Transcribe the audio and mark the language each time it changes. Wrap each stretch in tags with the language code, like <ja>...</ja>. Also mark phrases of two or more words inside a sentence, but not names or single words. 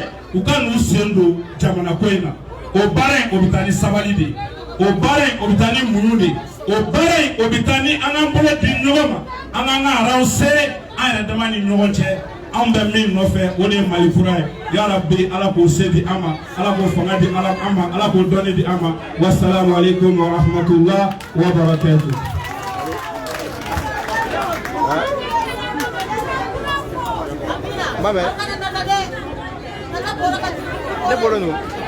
<bm>u ka n'u sen don jamana ko in na o baara in o bɛ taa ni sabali de ye o baara in o bɛ taa ni muɲu de ye o baara in o bɛ taa ni an k'an bolo di ɲɔgɔn ma an k'an ka araw sere an yɛrɛ dama ni ɲɔgɔn cɛ anw bɛ min nɔfɛ o de ye Mali kura ye yarabi Ala k'o se di an ma Ala k'o fanga di an ma Ala k'o dɔnni di an ma</bm> <ar>والسلام عليكم ورحمة الله وبركاته. Mame ne bolo no</ar>